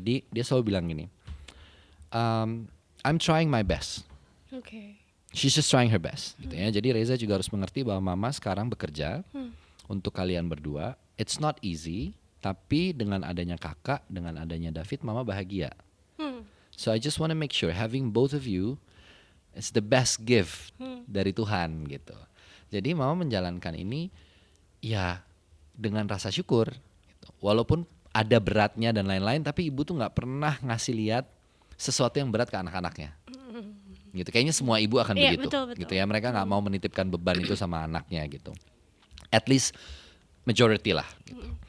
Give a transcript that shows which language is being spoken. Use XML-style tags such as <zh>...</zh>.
<id>Jadi dia selalu bilang gini,</id> <en>I'm trying my best.</en> <id>Oke.</id> <en>She's just trying her best gitu ya.</en> <id>Jadi Reza juga harus mengerti bahwa mama sekarang bekerja untuk kalian berdua.</id> <en>It's not easy,</en> <id>tapi dengan adanya kakak, dengan adanya David, mama bahagia.</id> <en>So I just want to make sure having both of you is the best gift</en> <id>dari Tuhan</id> <en>gitu.</en> <id>Jadi mama menjalankan ini ya dengan rasa syukur gitu. Walaupun ada beratnya dan lain-lain, tapi ibu tuh nggak pernah ngasih lihat sesuatu yang berat ke anak-anaknya. Gitu. Kayaknya semua ibu akan begitu. Betul. Gitu ya. Mereka nggak mau menitipkan beban itu sama anaknya gitu.</id> <en>At least majority</en> <id>lah gitu.</id>